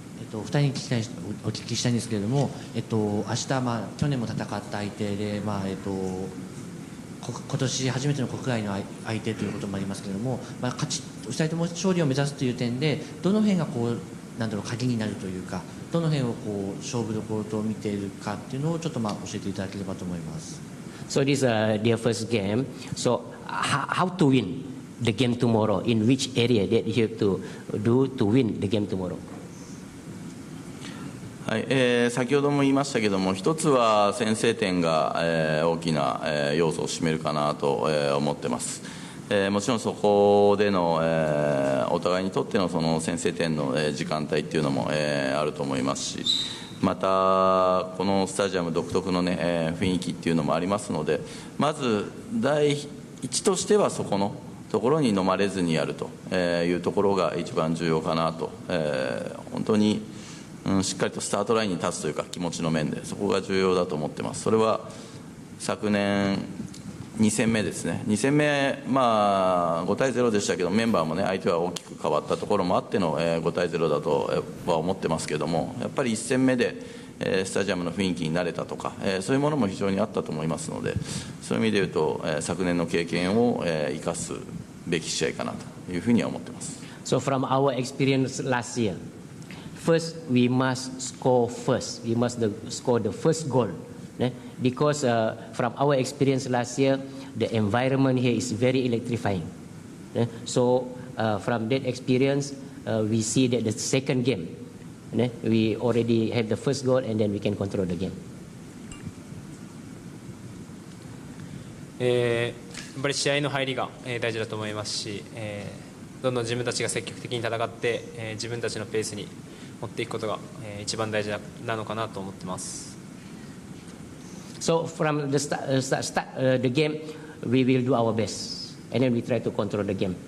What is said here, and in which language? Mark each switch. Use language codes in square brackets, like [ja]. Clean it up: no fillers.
[ja] 2人にお聞きしたいんですけれども、明日、去年も戦った相手で、今年初めての国外の相手ということもありますけれども、2人とも勝利を目指すという点で、どの辺が鍵になるというか、どの辺を勝負どころと見ているかっていうのをちょっと教えていただければと思います。 [en] So this is their first game. So how to win the game tomorrow? In which area that you have to do to win the game tomorrow? [ja] はい、先ほども言いましたけども、一つは先制点が、大きな、要素を占めるかなと、思ってます。もちろんそこでの、お互いにとってのその先制点の、時間帯っていうのも、あると思いますし、またこのスタジアム独特の、ね、雰囲気っていうのもありますので、まず第一としてはそこのところに飲まれずにやるというところが一番重要かなと、本当にしっかりとスタートラインに立つというか気持ちの面でそこが重要だと思ってます。それは昨年2戦目ですね。2戦目、5対0でしたけど、メンバーもね、相手は大きく変わったところもあっての5対0だとは思ってますけども、やっぱり1戦目でスタジアムの雰囲気に慣れたとか、そういうものも非常にあったと思いますので、そういう意味で言うと昨年の経験を生かすべき試合かなというふうには思ってます。 [en] So from our experience last year, first we must score first. We must score the first goal. Because from our experience last year, the environment here is very electrifying. So from that experience, we see that the second game, we already have the first goal and then we can control the game. [ja] やっぱり試合の入りが大事だと思いますし、どんどん自分たちが積極的に戦って、自分たちのペースに持っていくことが一番大事なのかなと思ってます。 [en] So from the the game, we will do our best, and then we try to control the game.